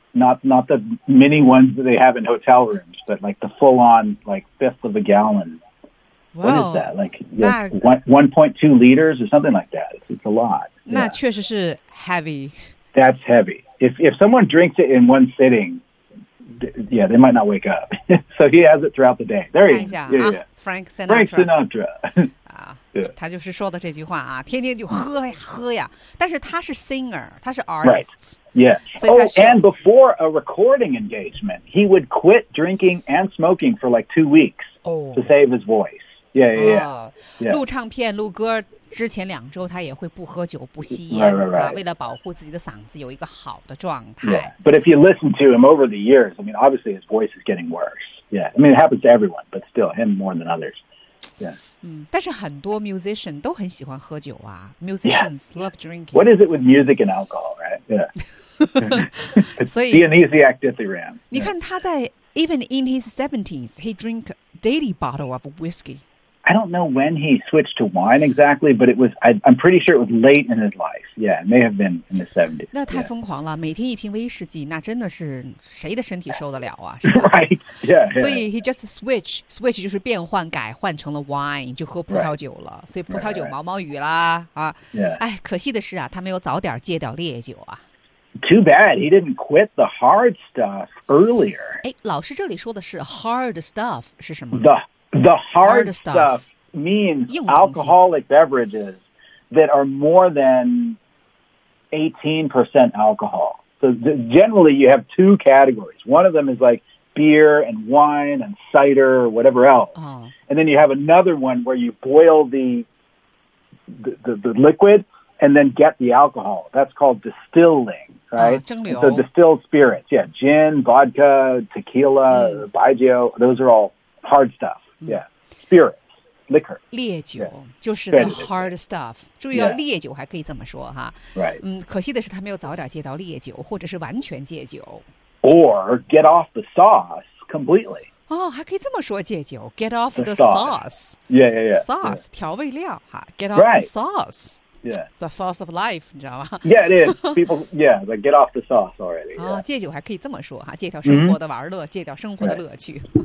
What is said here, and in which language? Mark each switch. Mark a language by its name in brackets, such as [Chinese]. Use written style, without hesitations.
[English] Not the mini ones that they have in hotel rooms, but like the full-on, like, fifth of a gallon. Wow, what is that? Like, you know, 1.2 liters or something like that. It's a lot. [Chinese] 那确实是 [English] heavy. That's heavy. If someone drinks it in one sitting, they might not wake up. So he has it throughout the day. There he is. Frank Sinatra. Frank Sinatra. [Chinese] 他就是说的这句话啊，天天就喝呀喝呀。但是他是 singer， 他是 artist。 [English] Yes. Oh, and before a recording engagement, he would quit drinking and smoking for like 2 weeks to save his voice. Yeah. [Chinese] 录唱片、录歌之前两周，他也会不喝酒、不吸烟，为了保护自己的嗓子有一个好的状态。 [English] But if you listen to him over the years, I mean, obviously his voice is getting worse. Yeah. I mean, it happens to everyone, but still, him more than others. Yeah. [Chinese] 但是很多 musician 都很喜欢喝酒啊 [English] musicians love drinking. What is it with music and alcohol, right? Yeah. It's Dionysiac dithyram. [Chinese] 你看他在 [English] even in his 70s, he drink daily bottle of whiskey. I don't know when he switched to wine exactly, but it was, I'm pretty sure it was late in his life. Yeah, it may have been in the 70s. [Chinese] 那太疯狂了，每天一瓶威士忌，那真的是谁的身体受得了啊？ [English] Right, yeah. [Chinese] 所以 [English] he just switch [Chinese] 就是变换改换成了 wine, 就喝葡萄酒了。 [English] Right. [Chinese] 所以葡萄酒毛毛雨啦、哎，可惜的是啊，他没有早点戒掉烈酒啊。 [English] Too bad he didn't quit the hard stuff earlier. [Chinese] 哎，老师这里说的是 [English] hard stuff [Chinese] 是什么？ [English] The hard stuff means alcoholic beverages that are more than 18% alcohol. So generally, you have two categories. One of them is like beer and wine and cider or whatever else. Oh. And then you have another one where you boil the liquid and then get the alcohol. That's called distilling, right? So distilled spirits. Yeah, gin, vodka, tequila, baijiu, those are all hard stuff. Spirits, liquor. [Chinese] 烈酒就是 [English] the hard stuff. [Chinese] 注意到烈酒还可以这么说哈。可惜的是他没有早点戒到烈酒或者是完全戒酒。 [English] Or get off the sauce completely. [Chinese] 哦还可以这么说戒酒 [English] get off the sauce. Yeah. [Chinese] Sauce, 调味料哈 [English] get off the sauce. the sauce of life, [Chinese] 你知道吗? [English] Yeah, it is. People, yeah, like get off the sauce already. Yeah. [Chinese] 哦,戒酒还可以这么说,戒掉生活的玩乐,戒掉生活的乐趣。